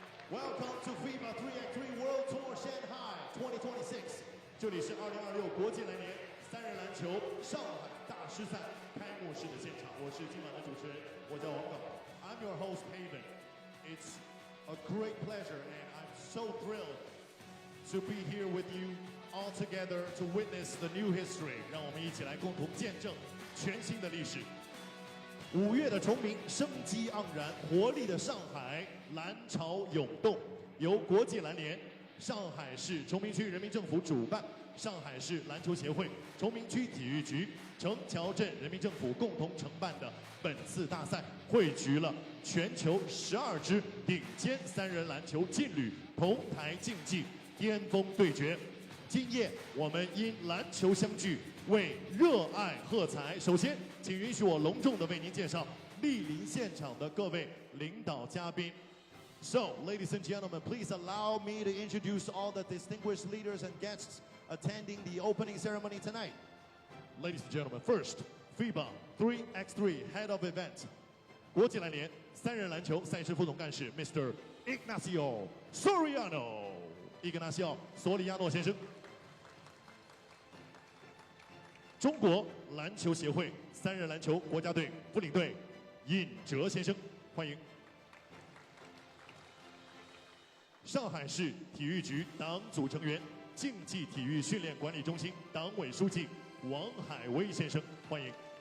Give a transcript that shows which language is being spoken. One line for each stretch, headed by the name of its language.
English: Welcome to FIBA 3x3 World Tour Shanghai 2026。
Chinese: 这里是2026国际篮联3人篮球上海大师赛开幕式的现场，我是今晚的主持人，我叫王导。
English: I'm your host, Haven. It's a great pleasure, and I'm so thrilled to be here with you all together to witness the new history.
Chinese: 让我们一起来共同见证全新的历史。5月的虫鸣，生机盎然，活力的上海，篮潮涌动。由国际篮联、上海市崇明区人民政府主办，上海市篮球协会、崇明区体育局、城桥镇人民政府共同承办的本次大赛，汇聚了全球12支顶尖3人篮球劲旅同台竞技，巅峰对决。今夜我们因篮球相聚，为热爱喝彩。首先，请允许我隆重地为您介绍莅临现场的各位领导嘉宾。
English: So, ladies and gentlemen, please allow me to introduce all the distinguished leaders and guests attending the opening ceremony tonight. Ladies and gentlemen, first, FIBA 3x3 Head of Event,
Chinese: 国际篮联3人篮球赛事副总干事
English: Mr.
Chinese: Ignacio Soriano， Ignacio 索里亚诺先生。中国篮球协会3人篮球国家队副领队尹哲先生，欢迎。上海市体育局党组成员、竞技体育训练管理中心党委书记王海威先生，欢迎。